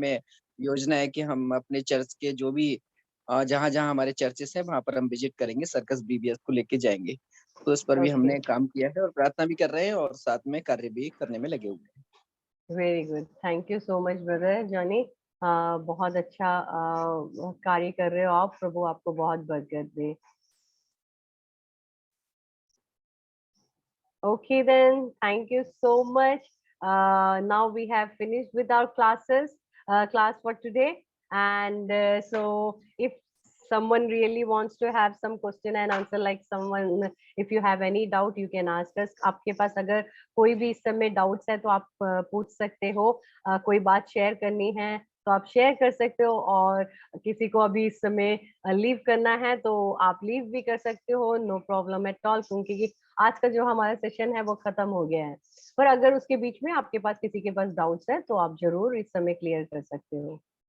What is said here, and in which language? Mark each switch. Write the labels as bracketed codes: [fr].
[hi] में योजना है कि हम अपने चर्च के जो भी जहाँ जहाँ हमारे चर्चेस हैं वहां पर हम विजिट करेंगे, सर्कस बीबीएस को लेके जाएंगे। तो इस पर भी [en] Okay. [hi] हमने काम किया है और प्रार्थना भी कर रहे हैं और साथ में कार्य भी करने में लगे हुए हैं। [en] very good, thank you so much [hi] brother Johnny. बहुत अच्छा कार्य कर रहे हो आप, प्रभु आपको बहुत बरकत दे। [en] Okay then, thank you so much. Now we have finished with our class for today. And so if someone really wants to have some question and answer, like someone, if you have any doubt, you can ask us. [hi] आपके पास अगर कोई भी इस समय doubts है तो आप पूछ सकते हो। कोई बात शेयर करनी है तो आप शेयर कर सकते हो, और किसी को अभी इस समय लीव करना है तो आप लीव भी कर सकते हो, [en] no problem at all, [hi] क्योंकि आज का जो हमारा सेशन है वो खत्म हो गया है। पर अगर उसके बीच में आपके पास किसी के पास डाउट्स है तो आप जरूर इस समय क्लियर कर सकते हो।